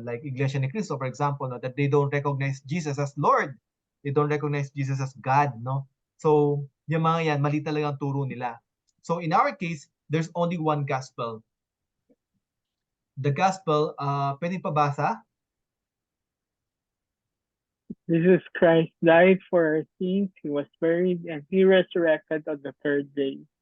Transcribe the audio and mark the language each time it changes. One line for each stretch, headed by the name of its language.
English: Like Iglesia ni Cristo, for example, no? That they don't recognize Jesus as Lord. They don't recognize Jesus as God, no?
Filipino: So, yung mga yan, mali talaga ang turo nila.
English: So, in our case, there's only one gospel. The gospel,
Filipino: pwedeng pabasa?
English: Jesus Christ died for our sins, he was buried, and he resurrected on the 3rd day.